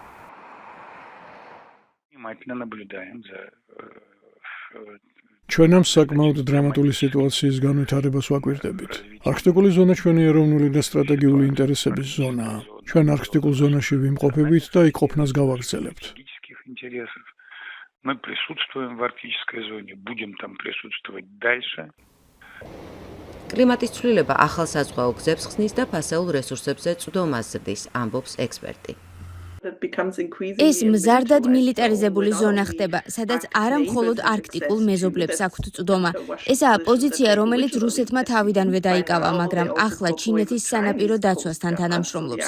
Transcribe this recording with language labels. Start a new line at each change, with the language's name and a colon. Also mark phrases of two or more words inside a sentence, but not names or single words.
Georgian: ჩვენ ამ საკმაოდ დრამატული სიტუაციის განვითარებას ვაკვირდებით. არქტიკული ზონა ჩვენი ეროვნული და სტრატეგიული ინტერესების ზონაა. ჩვენ არქტიკულ ზონაში ვიმყოფებით და იქ ყოფნას გავაგრძელებთ.
Russian: Мы присутствуем в арктической зоне, будем там присутствовать дальше.
Georgian: კლიმატის ცვლილება ახალ საზღვაო გზებს ხსნის და ფასეულ რესურსებზე წვდომას ზრდის, ამბობს ექსპერტი. ეს მზარდად მილიტარიზებული ზონა ხდება, სადაც არა მხოლოდ არქტიკულ მეზობლებს აქვთ წვდომა. ესაა პოზიცია, რომელიც რუსეთმა თავიდანვე დაიკავა, მაგრამ ახლა ჩინეთის სანაპირო დაცვასთან თანამშრომლობს.